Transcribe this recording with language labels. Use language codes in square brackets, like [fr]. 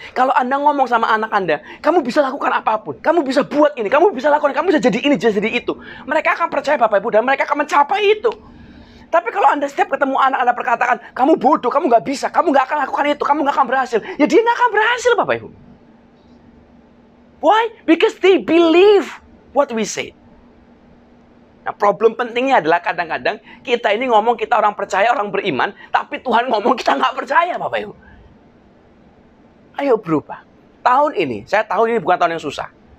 [id] Kalau Anda ngomong sama anak Anda, kamu bisa lakukan apapun, kamu bisa buat ini, kamu bisa lakukan, kamu bisa jadi ini, bisa jadi itu. Mereka akan percaya, Bapak Ibu, dan mereka akan mencapai itu. Tapi kalau Anda setiap ketemu anak Anda perkatakan, kamu bodoh, kamu nggak bisa, kamu nggak akan lakukan itu, kamu nggak akan berhasil, ya dia nggak akan berhasil, Bapak Ibu. [en] Why? Because they believe what we say. [id] Nah, problem pentingnya adalah kadang-kadang kita ini ngomong kita orang percaya, orang beriman, tapi Tuhan ngomong kita nggak percaya, Bapak Ibu. Ayo berubah. Tahun ini, saya tahu ini bukan tahun yang susah.